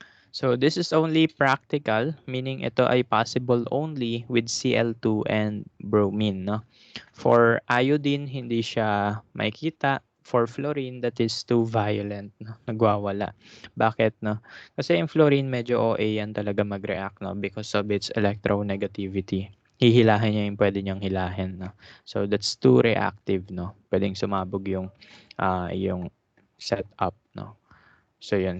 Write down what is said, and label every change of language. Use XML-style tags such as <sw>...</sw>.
<en>So this is only practical, meaning</en> <tl>ito ay</tl> <en>possible only with Cl2 and bromine, no?</en> <tl>For iodine, hindi siya makikita.</tl> <en>For fluorine, that is too violent, no?</en> <tl>Nagwawala. Bakit, no? Kasi yung fluorine, medyo OA yan talaga mag-react, no?</tl> <en>Because of its electronegativity.</en> <tl>Hihilahin niya yung pwede niyang hilahin, no?</tl> <en>So that's too reactive,</en> <tl>no? Pwedeng sumabog yung setup, no? So yun.</tl>